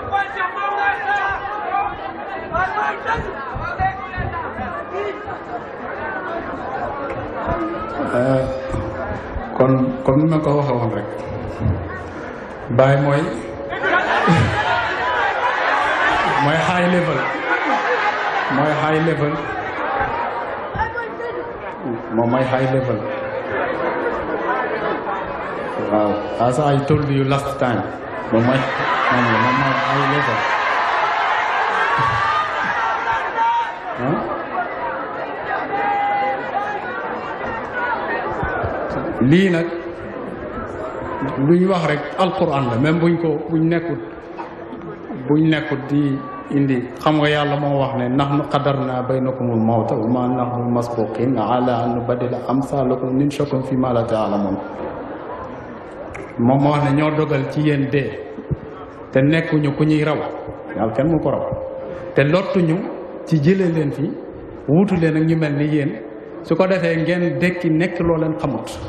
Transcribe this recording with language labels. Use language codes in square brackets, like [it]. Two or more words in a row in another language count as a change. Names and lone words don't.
[wo] kon comme ni ma ko waxee woon rek Baye mooy [en] high level [wo] moom mooy [en] high level [wo] waaw [en] as I told you last time [wo] moom mooy [en] high level [wo] lii nag lu ñu wax rek alquran la même buñ nekkut di indi xam nga yàlla moo wax ne [ar] نحن قدرنا بينكم الموت و ما نحن بمسبوقين على أن نبدل أمثالكم ننشئكم في ما لا تعلمون [wo] moom moo wax ne ñoo dogal ci yéen dee te nekkuñu ku ñuy raw yàlla kenn mu ko raw te lottuñu ci jëlee leen fi wuutu leen ak ñu mel ni yéen su ko defee ngeen dekki nekk loo leen xamut